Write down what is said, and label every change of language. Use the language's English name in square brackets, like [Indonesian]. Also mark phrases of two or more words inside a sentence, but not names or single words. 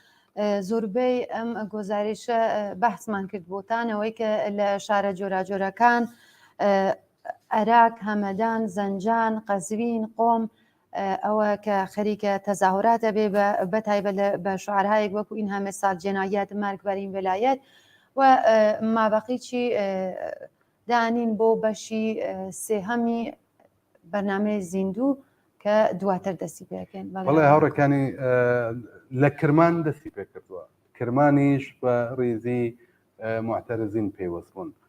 [Central Kurdish] زۆربەی ئەم گۆزارشە بەحسمان کرد بۆتانەوەی کە لە شارە جۆراجۆرەکان عێراق، هەمەدان، زەنجان، قەزوین، قۆم ئەوە کە خەریکە تەزاهوراتە بێ بەتایبەت بە شوعارهایەک وەکو [Persian] این همه سال جنایت مرگ بر این ولایت [Central Kurdish] و مابەقیی دانین بۆ بەشی سێهەمی بەرنامەی زیندوو کە دواتر دەستی پێکەن. بەڵێ هاوڕێکانی لە کرمان دەستی پێ کردووە، کرمانیش بە ڕێزی معتەرزین پێوەست بوون.